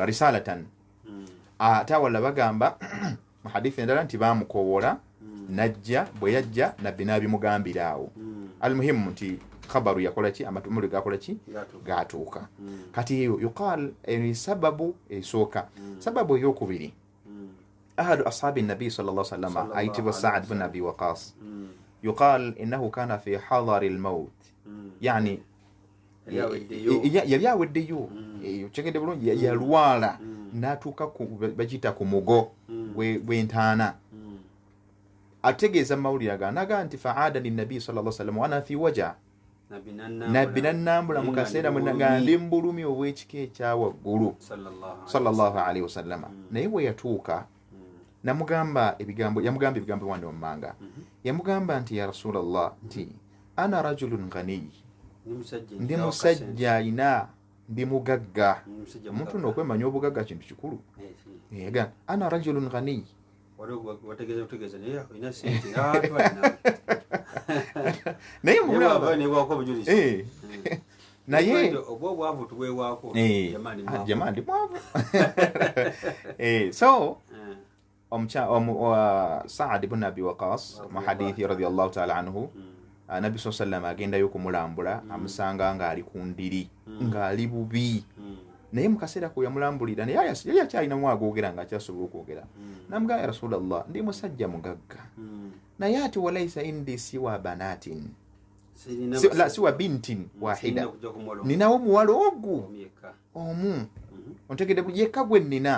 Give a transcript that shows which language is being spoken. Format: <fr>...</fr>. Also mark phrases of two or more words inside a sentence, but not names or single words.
<lg>Risalatan ate awalala bagamba mu hadithi endala nti baamukowola najja, bwe yajja nabbi n'abimugambira awo. Almuhimu nti khabaru yakola ki, amatumuli gakola ki, gatuuka. Kati eyo yuqal sababu esooka. Sababu eyokubiri,</lg> <ar>أحد أصحاب نبي صلى الله عليه وسلم ayitibwa Sa'd bin Abi Waqas, يقال إنه كان في حضر الموت,</ar> <lg>yani yali aweddeyo kyegedde bulungi, yalwala n'atuuka bagiyita ku mugo gw'entaana. Ategeeza mawulire aganaga nti</lg> <ar>فعادني نبي صلى الله عليه وسلم وأنا في وجع,</ar> <lg>nabbi nannambula mu kaseera nga ndi mu bulumi obw'ekika ekya waggulu</lg> <ar>صلى الله عليه وسلم.</ar> <lg>Naye bwe yatuuka namugamba ebigambo, yamugamba ebigambo wandi wammanga, yamugamba nti</lg> <ar>يا رسول الله,</ar> <lg>nti</lg> <ar>أنا رجل غني,</ar> <lg>ndi musajja alina, ndi mugagga. Omuntu n'okwemanya obugagga kintu kikulu.</lg> <ar>أنا رجل غني,</ar> <lg>naye naye jamaa ndi mwavu. So Sa'd ibn Abi Waqas mu hadithi</lg> <ar>رضي الله تعالى عنه, نبي صلى الله عليه وسلم</ar> <lg>agendayo okumulambula, amusanga ng'ali ku ndiri, ng'ali bubi. Naye mu kaseera ko yamulambulira, naye yali akyalinamu agogera ng'akyasobola okwogera. Namugamba,</lg> <ar>يا رسول الله,</ar> <lg>ndi musajja mugagga, naye ati</lg> <ar>وليس عندي سوى بنات، سوى بنت واحدة,</ar> <lg>ninawo muwala ogu omu, ontegedde yekka gwe nnina.</lg>